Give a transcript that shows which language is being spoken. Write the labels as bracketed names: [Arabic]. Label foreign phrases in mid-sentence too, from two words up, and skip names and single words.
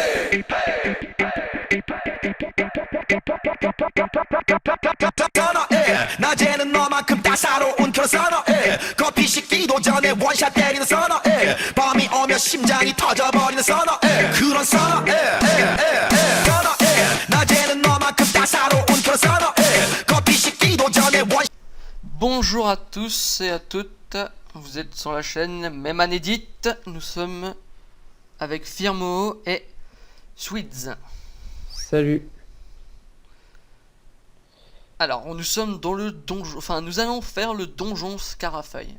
[Korean] 낮에는 너만큼 따사로운 그런 선어해 커피 식기도 전에 원샷 때리는 선어해 밤이 오면 심장이 터져버리는 선어해 그런 선어해 선어해 낮에는 너만큼 따사로운 그런 선어해 커피 식기도 전에 원샷. [French] Bonjour à tous et à toutes, vous êtes sur la chaîne Memanédite, nous sommes avec Firmo et Sweets. Salut. Alors, nous sommes dans le donjon, enfin nous allons faire le donjon Scarafeuille.